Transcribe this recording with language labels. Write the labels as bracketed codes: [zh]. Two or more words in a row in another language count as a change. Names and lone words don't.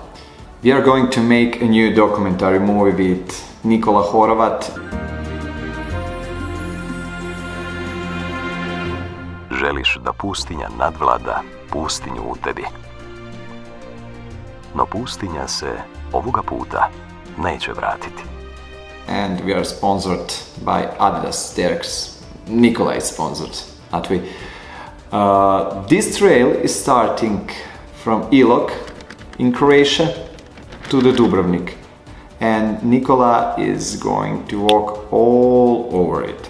[en] We are going to make a new documentary movie with Nikola Horvat. [hr] Želiš da pustinja nadvlada pustinju u tebi. No pustinja se ovoga puta neće vratiti. [en] And we are sponsored by Adidas Terex. Nikola is sponsored, not we. This trail is starting from Ilok in Croatia to the Dubrovnik, and Nikola is going to walk all over it.